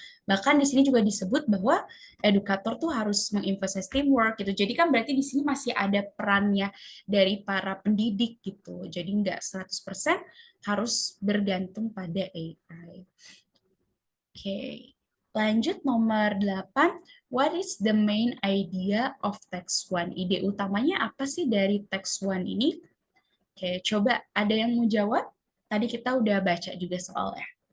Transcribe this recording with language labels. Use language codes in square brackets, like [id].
[id] Bahkan di sini juga disebut bahwa edukator tuh harus menginvestasi teamwork gitu. Jadi kan berarti di sini masih ada perannya dari para pendidik gitu. Jadi nggak 100% harus bergantung pada AI. Oke, lanjut nomor 8. [en] What is the main idea of text 1? [id] Ide utamanya apa sih dari text 1 ini? Oke, coba ada yang mau jawab? Tadi kita udah baca juga soalnya.